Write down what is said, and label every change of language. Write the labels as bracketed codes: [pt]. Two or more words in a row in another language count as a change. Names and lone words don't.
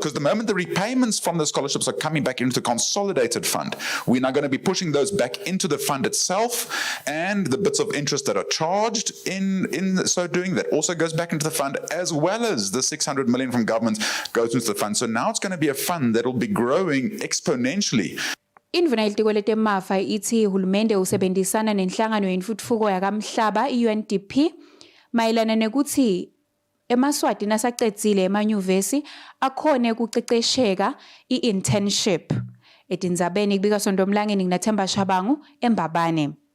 [en] Because the moment the repayments from the scholarships are coming back into the consolidated fund, we're now going to be pushing those back into the fund itself, and the bits of interest that are charged in so doing, that also goes back into the fund, as well as the 600 million from government goes into the fund. So now it's going to be a fund that will be growing exponentially. [ss] Indvuna yelitiko letemafa ithi hulumende usebenzisana nenhlangano yentfutfuko yakamhlaba i-UNDP mayelana nekuthi eMaswati nasacedzile emanyuvesi akhone kucecesheka i-internship. Etindzabeni kubika Sondomlangeni nginaThemba Shabangu eMbabane.